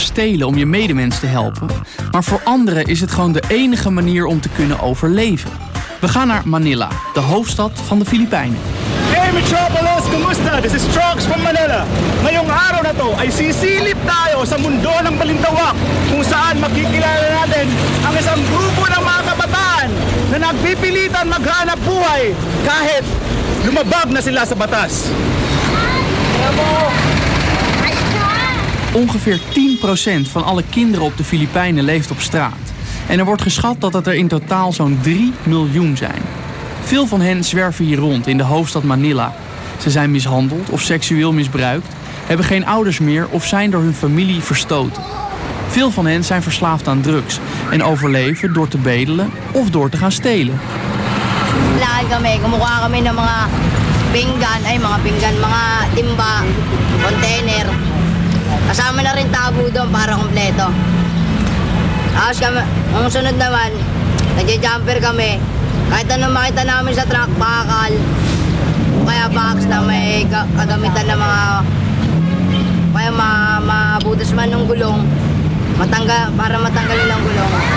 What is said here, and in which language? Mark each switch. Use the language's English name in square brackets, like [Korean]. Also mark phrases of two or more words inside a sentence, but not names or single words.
[Dutch] stelen om je medemens te helpen, maar voor anderen is het gewoon de enige manier om te kunnen overleven. We gaan naar Manila, de hoofdstad van de Filipijnen. [English] Hey Metropolis, [Filipino] kumusta? [English] This is Trox from Manila. [Filipino] Ngayong araw na to ay sisilip tayo sa mundo ng balintawak kung saan makikilala natin ang isang grupo ng mga kabataan na nagpipilitan maghanap buhay kahit lumabag na sila sa batas. [Dutch] Ongeveer 10% van alle kinderen op de Filipijnen leeft op straat. En er wordt geschat dat het er in totaal zo'n 3 miljoen zijn. Veel van hen zwerven hier rond in de hoofdstad Manila. Ze zijn mishandeld of seksueel misbruikt, hebben geen ouders meer of zijn door hun familie verstoten. Veel van hen zijn verslaafd aan drugs en overleven door te bedelen of door te gaan stelen. [Filipino] Lakad kami, kumukuha kami ng mga pinggan, mga timba, container. Kasama na rin tabo doon para kompleto. Tapos kami, ang sunod naman, nagja-jumper kami. Kahit anong makita namin sa truck, bakal, o kaya box na may kagamitan ng mga, kaya mabutas man ng gulong, para matanggalin ang gulong.